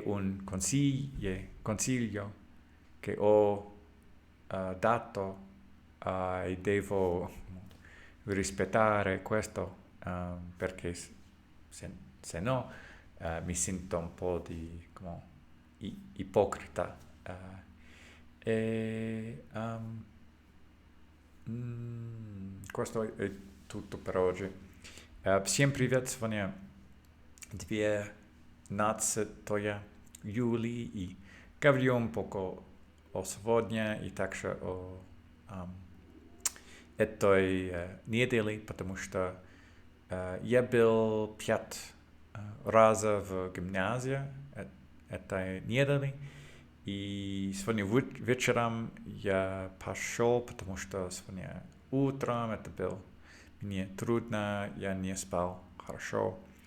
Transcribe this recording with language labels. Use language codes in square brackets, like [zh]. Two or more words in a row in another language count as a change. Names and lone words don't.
[it] un consiglio che ho dato e devo rispettare questo perché se no mi sento un po' di ipocrita e questo è tutto per oggi. [ru] Всем привет, сегодня 12 июля и говорим поко о сегодня и также о этой неделе, потому что я был 5 раза в гимназии этой недели, и сегодня вечером я пошел, потому что сегодня утром это было мне трудно, я не спал хорошо.